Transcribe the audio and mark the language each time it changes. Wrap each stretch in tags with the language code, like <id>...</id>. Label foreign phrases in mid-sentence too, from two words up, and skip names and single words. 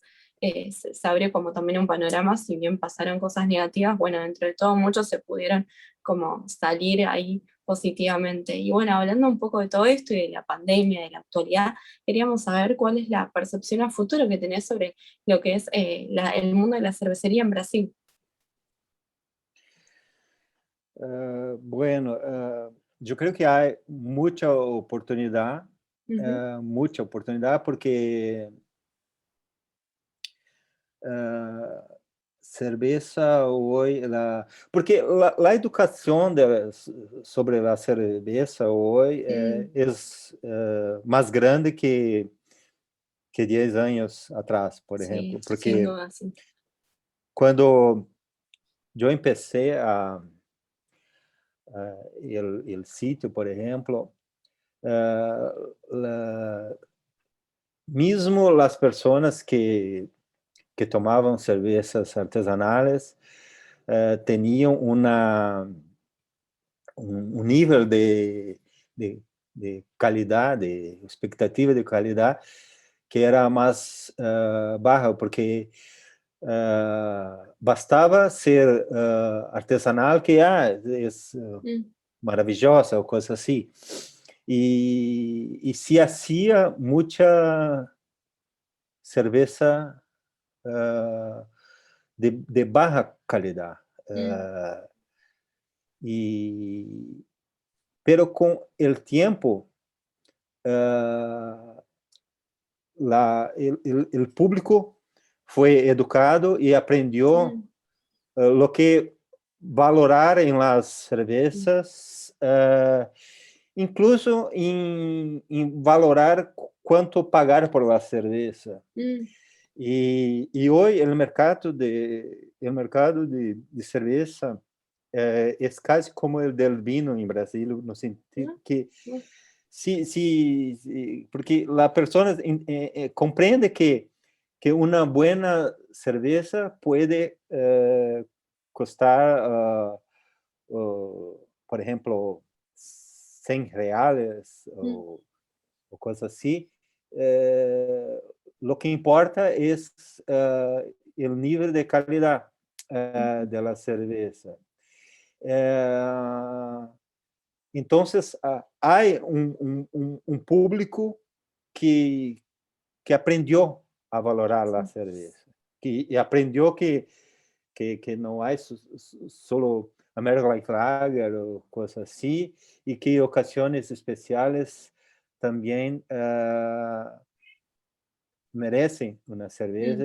<es>Se abrió como también un panorama, si bien pasaron cosas negativas, bueno, dentro de todo muchos se pudieron como salir ahí positivamente. Y bueno, hablando un poco de todo esto y de la pandemia, de la actualidad, queríamos saber cuál es la percepción a futuro que tenés sobre lo que es el mundo de la cervecería en Brasil. Bueno,</es> <pt>eu creio que há Ujú, muita oportunidade, porque cerveza hoje, porque a educação sobre a cerveza hoje mm, é mais grande que 10 anos atrás, por exemplo,</pt> <es>sí, sin</es> <pt>porque</pt> <es>duda, sí.</es> <pt>quando eu</pt> <es>empecé el sitio,</es> <pt>por exemplo, ah, la- mesmo as pessoas que tomavam cervejas artesanais tinham um nível de qualidade, de expectativa de qualidade que era mais baja, porque bastava ser artesanal, que é Mm, maravilhosa ou coisa assim.</pt> <es>E se hacía</es> <pt>muita cerveja</pt> <es>de baja calidad. mm, Y, pero con el tiempo, uh, el público fue educado y aprendió mm, lo que valorar en las mm, cervezas, incluso en valorar cuánto pagar por la cerveza. mm,</es> <pt>E hoje o mercado de cerveja é quase como o</pt> <es>del vino</es> <pt>em Brasil, no sentido mm, que mm, porque a pessoa compreende que uma boa cerveja pode custar, por exemplo, R$ 100 mm, ou coisa assim.</pt> <es>Lo que importa</es> <pt>é o nível de calidad mm,</pt> <es>de la cerveza. Eh, Entonces, hay un público que aprendió a valorar la sí, cerveza, y aprendió que no hay solo</es> <en>American Light Lager</en> <es>o cosas así, y que ocasiones especiales también merecen una cerveza</es>